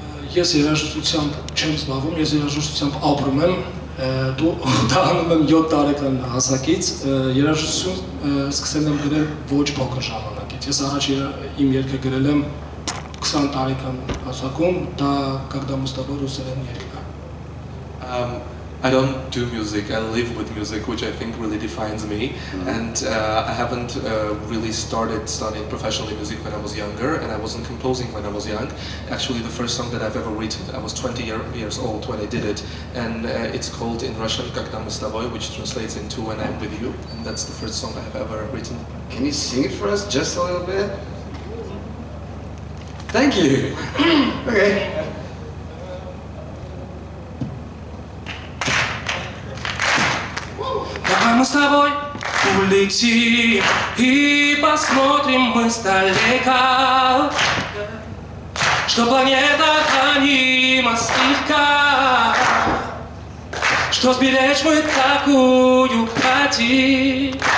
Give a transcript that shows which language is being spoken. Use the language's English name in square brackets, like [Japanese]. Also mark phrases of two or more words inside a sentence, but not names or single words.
[Armenian] ես երաժշտությամբ չեմ զբաղվում, ես երաժշտությամբ ապրում եմ, դա անում եմ 7 տարեկան հասակից, երաժշտություն սկսել եմ գրել ոչ փոքր ժամանակից, ես առաջ իմ երգը գրել եմ 20 տարեկան հասակում, դա «Когда мы с тобой» ռուսերեն երգն է։ [English] I don't do music, I live with music, which I think really defines me. And I haven't really started studying professionally music when I was younger, and I wasn't composing when I was young. Actually, the first song that I've ever written, I was 20 years old when I did it. And it's called in Russian «Когда мы с тобой», which translates into «When I'm with you». And that's the first song I have ever written. Can you sing it for us just a little bit? Thank you. Okay. [Russian] Давай мы с тобой улетим и посмотрим мы сдалека, что планета хранима слегка, что сберечь мы такую хотим.